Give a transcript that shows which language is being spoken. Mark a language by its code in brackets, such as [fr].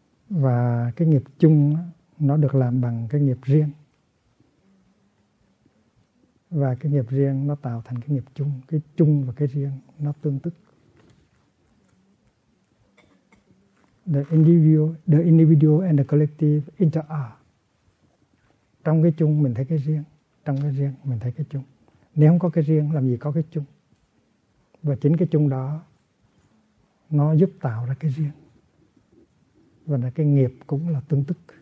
[vi] Và cái nghiệp chung nó được làm bằng cái nghiệp riêng. Và cái nghiệp riêng nó tạo thành cái nghiệp chung. Cái chung và cái riêng nó tương tức. [en] The individual and the collective inter are. [vi] Trong cái chung mình thấy cái riêng, trong cái riêng mình thấy cái chung. Nếu không có cái riêng làm gì có cái chung. Và chính cái chung đó nó giúp tạo ra cái riêng. Và là cái nghiệp cũng là tương tức.